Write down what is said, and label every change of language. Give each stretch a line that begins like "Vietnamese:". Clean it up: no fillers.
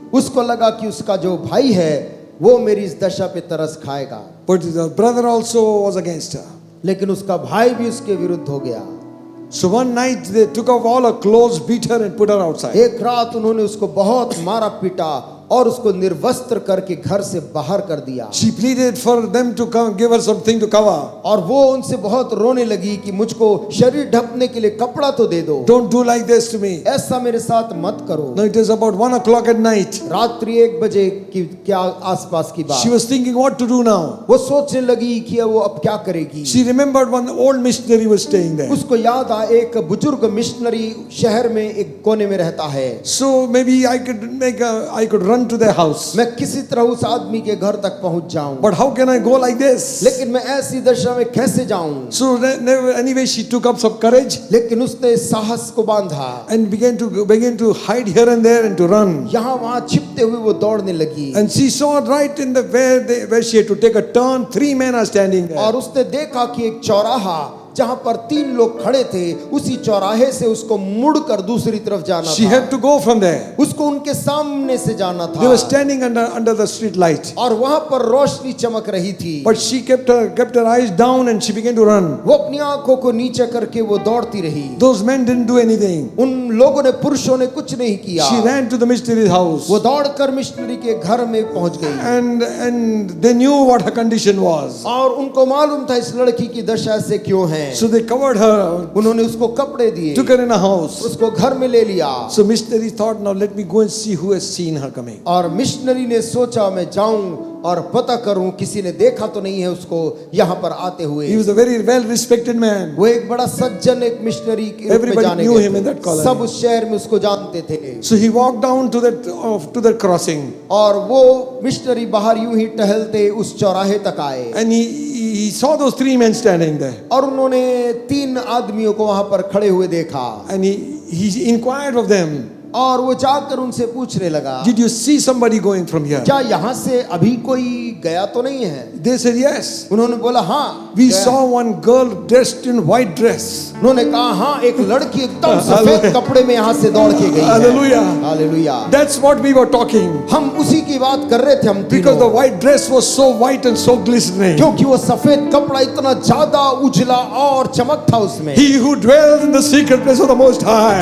Hindi: उसको लगा कि उसका जो भाई है वो मेरी इस दशा पे तरस खाएगा,
English: But the brother also was against her.
Hindi: लेकिन उसका भाई भी उसके विरुद्ध हो गया।
English: So one night they took off all her clothes, beat her and put her outside.
Hindi: एक रात उन्होंने उसको बहुत मारा पीटा और उसको निर्वस्त्र करके घर से बाहर कर दिया।
English: She pleaded for them to come, give her something to cover.
Hindi: और वो उनसे बहुत रोने लगी कि मुझको शरीर ढकने के लिए कपड़ा तो दे दो।
English: Don't do like this to me.
Hindi: ऐसा मेरे साथ मत करो।
English: Now it is about 1 o'clock at night.
Hindi: रात्रि 1 बजे की क्या आसपास की
English: She
Hindi: बात।
English: was thinking what to do now.
Hindi: वो सोचने लगी कि वो अब क्या करेगी।
English: She remembered one old missionary was staying there.
Hindi: उसको याद आया एक बुजुर्ग मिशनरी शहर में एक कोने में रहता है।
English: So maybe I could run to their house.
Hindi: मैं किसी तरह उस आदमी के घर तक पहुंच जाऊं।
English: But how can I go like this?
Hindi: लेकिन मैं ऐसी दशा में कैसे जाऊं।
English: So anyway, she took up some courage
Hindi: लेकिन उसने साहस को बांधा
English: and began to hide here and there and to run.
Hindi: यहाँ वहाँ छिपते हुए वो दौड़ने लगी।
English: And she saw right in the where she had to take a turn, 3 men are standing there.
Hindi: और उसने देखा कि एक चौराहा जहां पर 3 लोग खड़े थे, उसी चौराहे से उसको मुड़कर दूसरी तरफ जाना
English: She
Hindi: था।
English: had to go from there.
Hindi: उसको उनके सामने से जाना था।
English: They were standing under the street light.
Hindi: और वहां पर रोशनी चमक रही थी।
English: But she kept her eyes down and she began to run.
Hindi: वो अपनी आंखों को नीचे करके वो दौड़ती रही।
English: Those men didn't do anything.
Hindi: उन लोगों ने, पुरुषों ने कुछ नहीं किया।
English: She ran to the missionary's house.
Hindi: वो दौड़कर मिशनरी के घर में पहुंच गई।
English: And they knew what her condition was.
Hindi: और उनको मालूम था इस लड़की की दशा ऐसे क्यों है।
English: So they covered her,
Hindi: उन्होंने उसको कपड़े दिए,
English: took her in a house.
Hindi: उसको घर में ले लिया।
English: So missionary thought, now let me go and see who has seen her coming.
Hindi: और मिशनरी ने सोचा मैं जाऊं और पता करूं किसी ने देखा तो नहीं है उसको यहाँ पर आते हुए।
English: He was a very well respected man.
Hindi: वो एक बड़ा सज्जन एक मिशनरी के रूप में
English: Everybody
Hindi: जाने
English: knew
Hindi: गए
English: him in
Hindi: थे।
English: that colony.
Hindi: सब उस शहर में उसको जानते थे।
English: So he walked down to that crossing.
Hindi: और वो मिशनरी बाहर यूं ही टहलते उस चौराहे तक आए।
English: And he saw those 3 men standing there.
Hindi: और उन्होंने 3 आदमियों को वहां पर खड़े हुए देखा।
English: And he inquired of them,
Hindi: और वो जाकर उनसे पूछने लगा,
English: did you see somebody going from here?
Hindi: क्या यहाँ से अभी कोई गया तो नहीं है?
English: They said yes.
Hindi: उन्होंने बोला हाँ।
English: We
Hindi: गया।
English: saw one girl dressed in white dress.
Hindi: उन्होंने कहा हाँ, एक लड़की एकदम सफेद कपड़े में यहाँ से दौड़ के गई है।
English: Hallelujah.
Hindi: Hallelujah.
English: That's what we were talking.
Hindi: हम उसी की बात कर रहे थे हम
English: Because the
Hindi: तीनों।
English: white dress was so white and so glistening.
Hindi: क्योंकि वो सफेद कपड़ा इतना ज्यादा उजला और चमक था उसमें।
English: He who dwells in the secret place of the Most High.